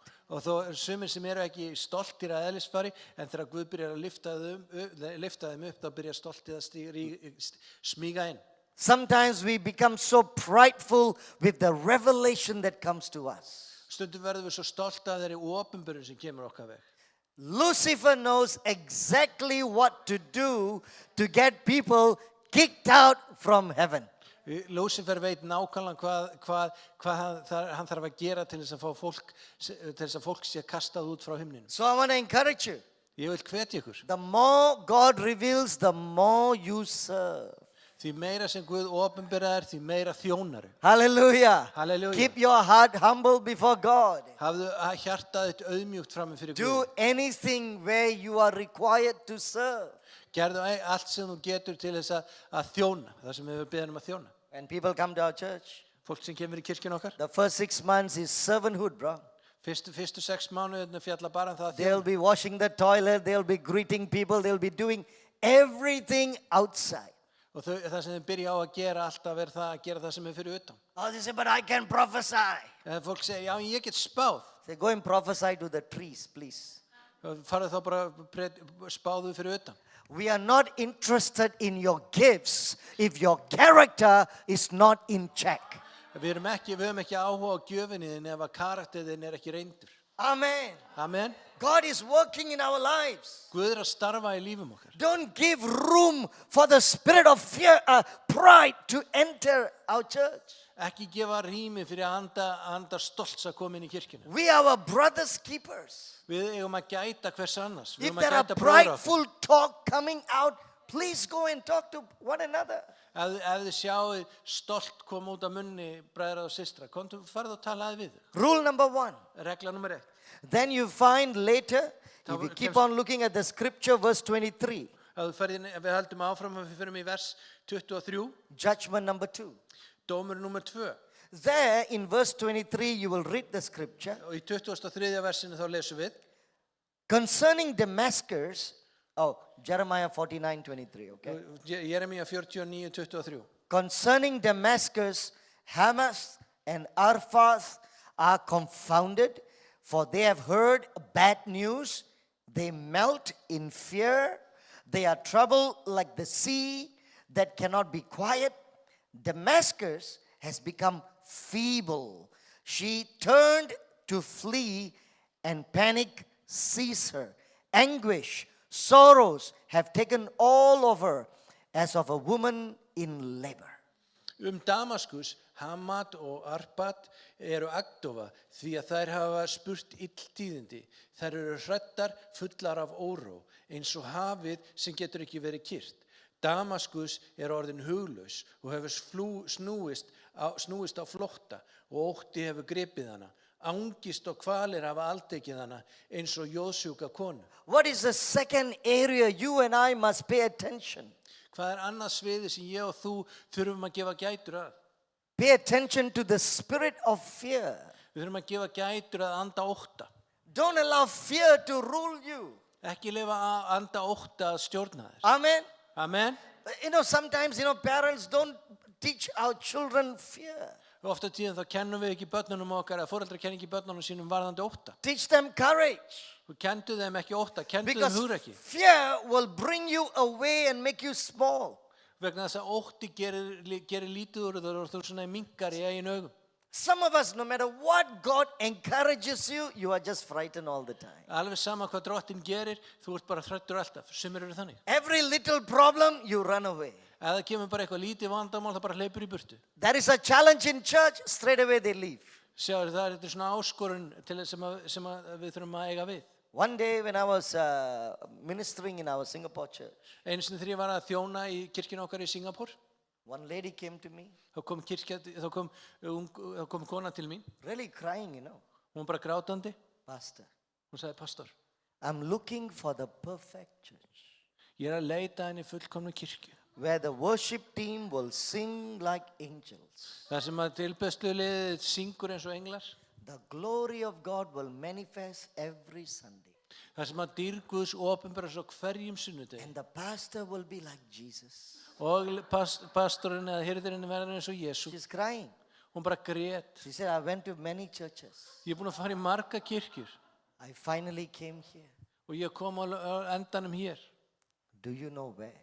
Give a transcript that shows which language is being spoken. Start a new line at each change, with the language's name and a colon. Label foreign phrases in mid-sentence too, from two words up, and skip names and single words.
Icelandic: Og þó sumir sem eru ekki stoltir að eðlisfari, en þegar Guð byrjar að lyfta þeim upp, þá byrjar stoltið að smíga inn.
English: Sometimes we become so prideful with the revelation that comes to us.
Icelandic: Stundum verðum við svo stolt af þeirri opinberun sem kemur okkar veg.
English: Lucifer knows exactly what to do to get people kicked out from heaven.
Icelandic: Lucifer veit nákvæmlega hvað hann þarf að gera til þess að fólk sé kastað út frá himninu.
English: So I want to encourage you.
Icelandic: Ég vil hvetja ykkur.
English: The more God reveals, the more you serve.
Icelandic: Því meira sem Guð opinberaðir, því meira þjónaru.
English: Hallelujah.
Icelandic: Hallelujah.
English: Keep your heart humble before God.
Icelandic: Hafðu hjartað þitt auðmjúkt frammi fyrir
English: Do
Icelandic: Guð.
English: anything where you are required to serve.
Icelandic: Gerðu allt sem þú getur til þess að þjóna, það sem við beðum að þjóna.
English: When people come to our church,
Icelandic: Fólk sem kemur í kirkjun okkar,
English: the first 6 months is servanthood, bro.
Icelandic: fyrstu 6 mánuðina fjalla bara það að
English: They'll
Icelandic: þjóna.
English: be washing the toilet, they'll be greeting people, they'll be doing everything outside.
Icelandic: Og það sem þau byrja á að gera alltaf er það að gera það sem er fyrir utan.
English: Oh, they say, but I can prophesy.
Icelandic: En fólk segir, já, ég get spáð.
English: Say, go and prophesy to the trees, please.
Icelandic: Farðu þá bara spáðu fyrir utan.
English: We are not interested in your gifts if your character is not in check.
Icelandic: Við höfum ekki áhuga á gjöfinni þinn ef að karakterinn er ekki reyndur.
English: Amen.
Icelandic: Amen.
English: God is working in our lives.
Icelandic: Guð er að starfa í lífum okkar.
English: Don't give room for the spirit of fear, pride to enter our church.
Icelandic: Ekki gefa rými fyrir anda stolts að koma inn í kirkjuna.
English: We are our brother's keepers.
Icelandic: Við eigum að gæta hvers annars. Við
English: If
Icelandic: eigum
English: there
Icelandic: að
English: are
Icelandic: gæta bróður okkar.
English: prideful talk coming out, please go and talk to one another.
Icelandic: Ef þið sjáu stolt koma út af munni bræðra og systra, farðu og talaði við.
English: Rule number 1.
Icelandic: Regla nummer 1.
English: Then you find later, if you keep on looking at the scripture, verse 23,
Icelandic: Við heldum áfram og við förum í vers 23,
English: judgment number 2.
Icelandic: dómur nummer 2.
English: There in verse 23, you will read the scripture.
Icelandic: Og í 23. versinu þá lesum við.
English: Concerning Damascus, Jeremiah 49:23, okay?
Icelandic: Jeremía 49:23.
English: Concerning Damascus, Hamath and Arphath are confounded, for they have heard bad news. They melt in fear. They are troubled like the sea that cannot be quiet. Damascus has become feeble. She turned to flee, and panic seized her. Anguish, sorrows have taken all of her as of a woman in labor.
Icelandic: Damaskus, Hamat og Arpat eru agndofa því að þær hafa spurt illtíðindi. Þær eru hræddar, fullar af óró, eins og hafið sem getur ekki verið kyrrt. Damaskus er orðin huglaus og hefur snúist á flótta og ótti hefur gripið hana. Angist og kvalir hafa aldekið hana eins og jóðsjúka konu.
English: What is the second area you and I must pay attention?
Icelandic: Hvað er annað sviði sem ég og þú þurfum að gefa gætur að?
English: Pay attention to the spirit of fear.
Icelandic: Við þurfum að gefa gætur að anda ótta.
English: Don't allow fear to rule you.
Icelandic: Ekki lifa að anda ótta að stjórna þér.
English: Amen.
Icelandic: Amen.
English: Sometimes, parents don't teach our children fear.
Icelandic: Ofta tíðan þá kennum við ekki börnunum okkar, eða foreldrar kenna ekki börnunum sínum varðandi ótta.
English: Teach them courage.
Icelandic: Við kendu þeim ekki ótta, kendu þeim
English: Because
Icelandic: hugrekki.
English: fear will bring you away and make you small.
Icelandic: Vegna þess að ótti gerir lítið úr þér og þú svona minkar í eigin augum.
English: Some of us, no matter what God encourages you, you are just frightened all the time.
Icelandic: Alveg sama hvað drottinn gerir, þú ert bara hræddur alltaf. Sumir eru þannig.
English: Every little problem, you run away.
Icelandic: Ef það kemur bara eitthvað lítið vandamál, það bara hleypur í burtu.
English: There is a challenge in church, straight away they leave.
Icelandic: Sjáðu, þetta er svona áskorun til sem að við þurfum að eiga við.
English: One day when I was ministering in our Singapore church,
Icelandic: Einu sinni þegar ég var að þjóna í kirkjunni okkar í Singapúr,
English: one lady came to me,
Icelandic: þá kom kona til mín.
English: really crying,
Icelandic: Hún var bara grátandi.
English: Pastor,
Icelandic: Hún sagði,
English: pastor, I'm looking for the perfect church,
Icelandic: ég er að leita henni fullkomnu kirkju.
English: where the worship team will sing like angels.
Icelandic: Það sem að tilbeðsluliðið syngur eins og englar.
English: The glory of God will manifest every Sunday.
Icelandic: Það sem að dýrð Guðs opinberast á hverjum sunnudegi.
English: And the pastor will be like Jesus.
Icelandic: Og pastorinn eða hirðirinn verður eins og Jesú.
English: She's crying.
Icelandic: Hún bara grét.
English: She said, I went to many churches.
Icelandic: Ég er búin að fara í marga kirkjur
English: I finally came here.
Icelandic: og ég kom á endanum hér.
English: Do you know where?